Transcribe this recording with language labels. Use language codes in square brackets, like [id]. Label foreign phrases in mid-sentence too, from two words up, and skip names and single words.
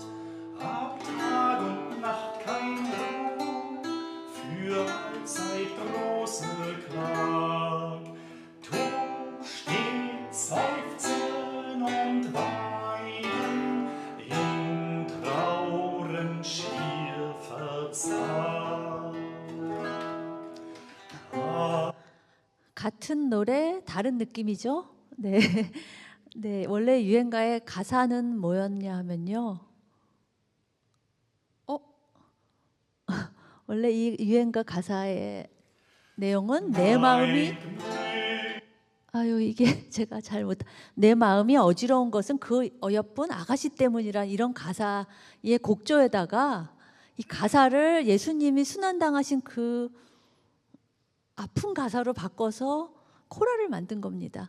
[de] Hab Tag und Nacht kein Ruh, für allzeit große Klag. Seufzen und weinen, in Trauren schier verzagt. [ko] 같은 노래 다른 느낌이죠? 네. 네, 원래 유행가의 가사는 뭐였냐 하면요. 원래 이 유행가 가사의 내용은 내 마음이, 이게 제가 내 마음이 어지러운 것은 그 어여쁜 아가씨 때문이라, 이런 가사의 곡조에다가 이 가사를 예수님이 순환당하신 그 아픈 가사로 바꿔서 코랄을 만든 겁니다.